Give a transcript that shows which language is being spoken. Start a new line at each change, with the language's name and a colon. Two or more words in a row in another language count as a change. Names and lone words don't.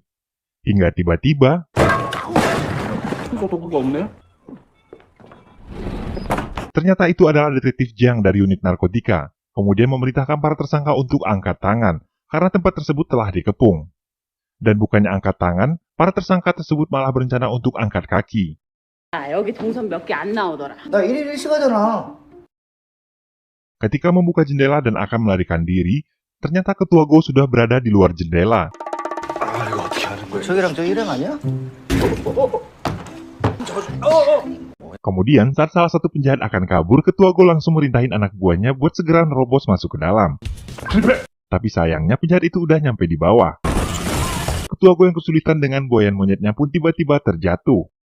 Indonesian: Hingga tiba-tiba, ternyata itu adalah detektif Jiang dari unit narkotika, kemudian memerintahkan para tersangka untuk angkat tangan, karena tempat tersebut telah dikepung. Dan bukannya angkat tangan, para tersangka tersebut malah berencana untuk angkat kaki.
Korean: 여기 동선 몇 개 안 나오더라. 나 1일 1시간이잖아.
Indonesian: Ketika membuka jendela dan akan melarikan diri, ternyata ketua Go sudah berada di luar jendela.
Korean: 저기랑 저 일행 아니야?
Indonesian: Kemudian saat salah satu penjahat akan kabur, ketua Go langsung merintahin anak buahnya buat segera nerobos masuk ke dalam. Tapi sayangnya penjahat itu udah nyampe di bawah. Ketua Go yang kesulitan dengan buayan monyetnya pun tiba-tiba terjatuh.